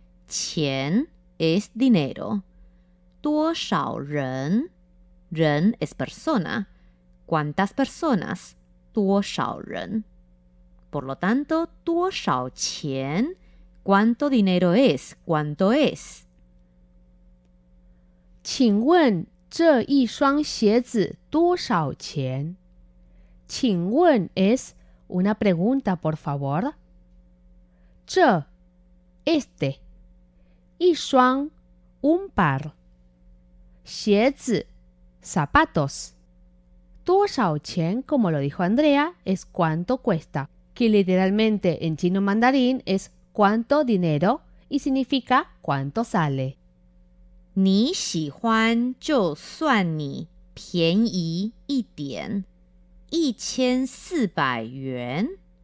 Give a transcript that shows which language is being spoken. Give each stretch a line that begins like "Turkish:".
Spanish: 钱 es dinero.
Chinese: 多少人?
Spanish: Ren es persona. ¿Cuántas personas?
Chinese: 多少人?
Spanish: Por lo tanto,
Chinese: 多少钱?
Spanish: ¿Cuánto dinero es? ¿Cuánto es?
Chinese: 请问这一双鞋子多少钱？
Spanish: 请问 es una pregunta, por favor. 这 este 一双 un par 鞋子 zapatos
Chinese: 多少钱,
Spanish: como lo dijo Andrea, es cuánto cuesta, que literalmente en chino mandarín es cuánto dinero y significa cuánto sale.
Chinese: 你喜欢就算你便宜一点，1400元。